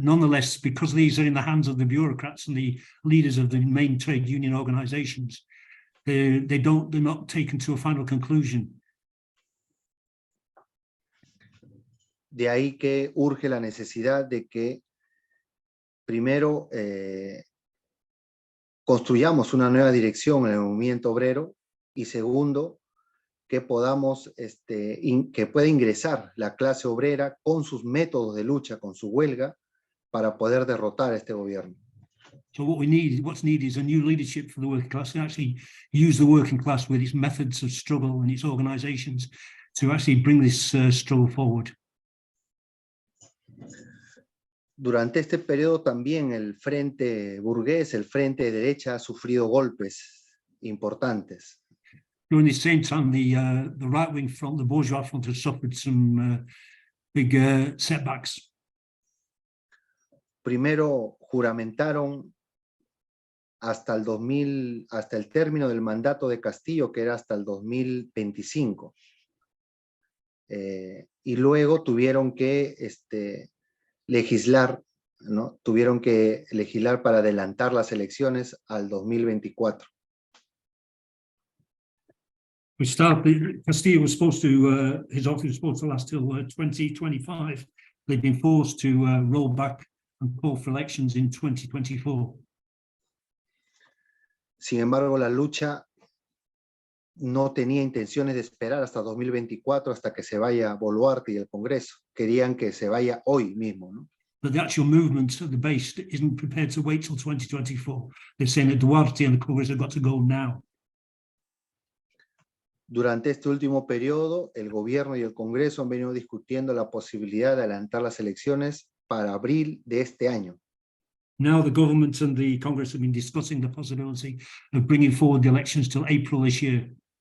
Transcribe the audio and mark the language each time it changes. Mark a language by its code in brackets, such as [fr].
[en] Nonetheless, because these are in the hands of the bureaucrats and the leaders of the main trade union organizations, they're not taken to a final conclusion. [es] De ahí que urge la necesidad de que primero construyamos una nueva dirección en el movimiento obrero y segundo, que podamos, que pueda ingresar la clase obrera con sus métodos de lucha, con su huelga, para poder derrotar a este gobierno. [en] So what's needed is a new leadership for the working class to actually use the working class with its methods of struggle and its organizations to actually bring this struggle forward. [es] Durante este periodo también el frente burgués, el frente de derecha, ha sufrido golpes importantes. [en] During the same time, the right-wing front, the bourgeois front, has suffered some big setbacks. [es] Primero juramentaron hasta el término del mandato de Castillo, que era hasta el 2025. Y luego tuvieron que legislar, ¿no? Tuvieron que legislar para adelantar las elecciones al 2024. [en] Castillo was supposed to, his office was supposed to last till 2025. They've been forced to roll back and call for elections in 2024. [es] Sin embargo, la lucha no tenía intenciones de esperar hasta 2024, hasta que se vaya Boluarte y el Congreso. Querían que se vaya hoy mismo, ¿no? [en] But the actual movement at the base isn't prepared to wait till 2024. They're saying that Duarte and the Congress have got to go now. [es] Durante este último periodo, el gobierno y el Congreso han venido discutiendo la posibilidad de adelantar las elecciones para abril de este año. [en] Now the government and the Congress have been discussing the possibility of bringing forward the elections till April this year.